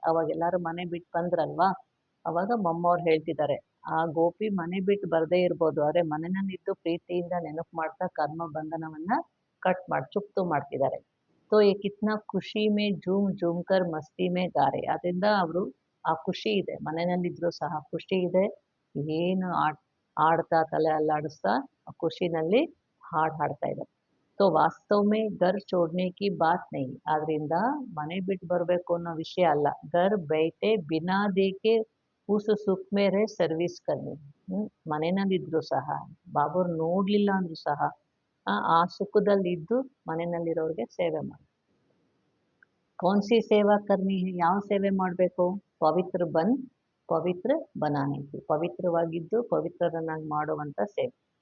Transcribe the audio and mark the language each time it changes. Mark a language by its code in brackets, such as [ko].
[kn] ಅವಾಗ ಎಲ್ಲಾರು ಮನೆ ಬಿಟ್ಟು ಬಂದ್ರಲ್ವಾ, ಅವಾಗ ಮಮ್ಮವ್ರು ಹೇಳ್ತಿದ್ದಾರೆ, ಆ ಗೋಪಿ ಮನೆ ಬಿಟ್ಟು ಬರದೇ ಇರ್ಬೋದು, ಆದ್ರೆ ಮನೆಯಲ್ಲಿದ್ದು ಪ್ರೀತಿಯಿಂದ ನೆನಪು ಮಾಡ್ತಾ ಕರ್ಮ ಬಂಧನವನ್ನ ಕಟ್ ಮಾಡಿ ಚುಪ್ತು ಮಾಡ್ತಿದ್ದಾರೆ. [hi] ತೋ ಏ ಕಿತ್ನಾ ಖುಷಿ ಮೇ ಜೂಮ್ ಜೂಮ್ ಕರ್ ಮಸ್ತಿ ಮೇ ಗಾರೆ. [kn] ಅದರಿಂದ ಅವರು ಆ ಖುಷಿ ಇದೆ, ಮನೆಯಲ್ಲಿದ್ರು ಸಹ ಖುಷಿ ಇದೆ, ಏನು ಆಡ್ತಾ ತಲೆ ಅಲ್ಲಾಡಿಸ್ತಾ ಖುಷಿನಲ್ಲಿ ಹಾಡು ಹಾಡ್ತಾ ಇದ್ದಾರೆ. [hi] तो वास्तव में घर छोड़ने की बात नहीं, [kn] ಆದ್ರಿಂದ ಮನೆ ಬಿಟ್ಟು ಬರಬೇಕು ಅನ್ನೋ ವಿಷಯ ಅಲ್ಲ. [hi] घर बैठे बिना देखे उस सुख में रह सर्विस करनी. [kn] ಮನೆಯಲ್ಲಿದ್ರು ಸಹ, ಬಾಬುರ್ ನೋಡ್ಲಿಲ್ಲ ಅಂದ್ರೂ ಸಹ ಆ ಸುಖದಲ್ಲಿ ಇದ್ದು ಮನೆಯಲ್ಲಿರೋರಿಗೆ ಸೇವೆ ಮಾಡಿ. [hi] ಕೌನ್ಸಿ ಸೇವಾ ಕರ್ನಿ ಹೈ, [kn] ಯಾವ ಸೇವೆ ಮಾಡಬೇಕು? [hi] ಪವಿತ್ರ ಪವಿತ್ರ ಬನಾನೆ, [kn] ಪವಿತ್ರವಾಗಿದ್ದು ಪವಿತ್ರರನ್ನಾಗಿ ಮಾಡುವಂತ ಸೇವೆ.